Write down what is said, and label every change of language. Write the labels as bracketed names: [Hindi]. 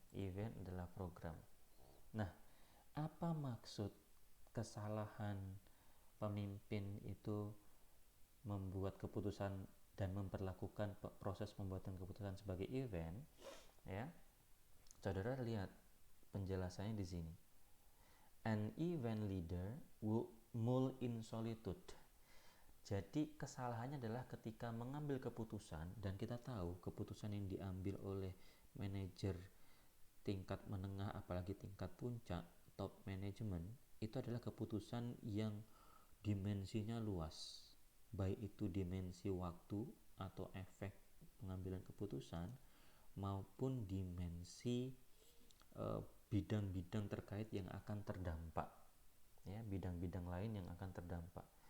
[Indonesian] Event adalah program. Nah, apa maksud kesalahan pemimpin itu membuat keputusan dan memperlakukan proses pembuatan keputusan sebagai event, ya? Saudara lihat penjelasannya di sini. [English] An event leader would mull in solitude. [Indonesian] Jadi kesalahannya adalah ketika mengambil keputusan, dan kita tahu keputusan yang diambil oleh manajer tingkat menengah, apalagi tingkat puncak, top management, itu adalah keputusan yang dimensinya luas, baik itu dimensi waktu atau efek pengambilan keputusan, maupun dimensi bidang-bidang terkait yang akan terdampak, ya, bidang-bidang lain yang akan terdampak.